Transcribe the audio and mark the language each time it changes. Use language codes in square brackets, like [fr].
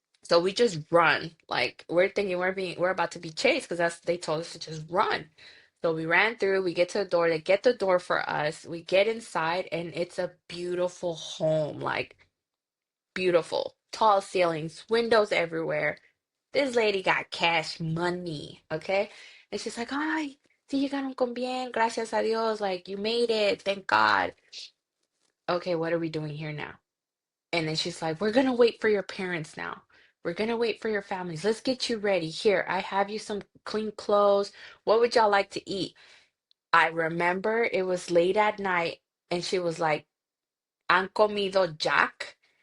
[en] So we just run. Like we're thinking we're about to be chased because that's they told us to just run. So we ran through, we get to the door, they get the door for us. We get inside, and it's a beautiful home, like beautiful. Tall ceilings, windows everywhere. This lady got cash money, okay? And she's like, [es] ay, sí llegaron con bien, gracias a Dios. [en] Like, you made it, thank God. Okay, what are we doing here now? And then she's like, we're gonna wait for your parents now. We're gonna wait for your families. Let's get you ready. Here, I have you some clean clothes. What would y'all like to eat? I remember it was late at night, and she was like, [es] han comido [en] Jack?